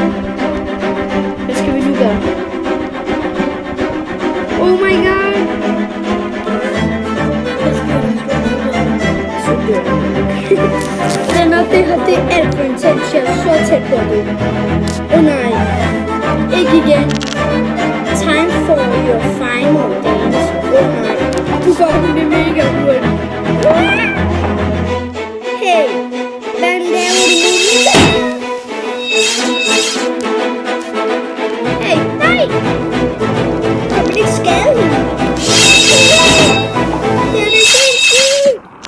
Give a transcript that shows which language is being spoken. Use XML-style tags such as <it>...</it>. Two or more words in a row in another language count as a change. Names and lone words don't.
<da>Hvad skal vi nu gøre?</da> <en>Oh my god!</en> <da>Så dør det er alt for intens. Jeg er så tæt på det. Nej. Ikke igen.</da> <en>Time for your final dance.</en> <da>Nej. Du går med det mega hurtigt. Hey, hvad laver du? Hey, nej! Kan man ikke skade hende? Det er sindssygt!</da>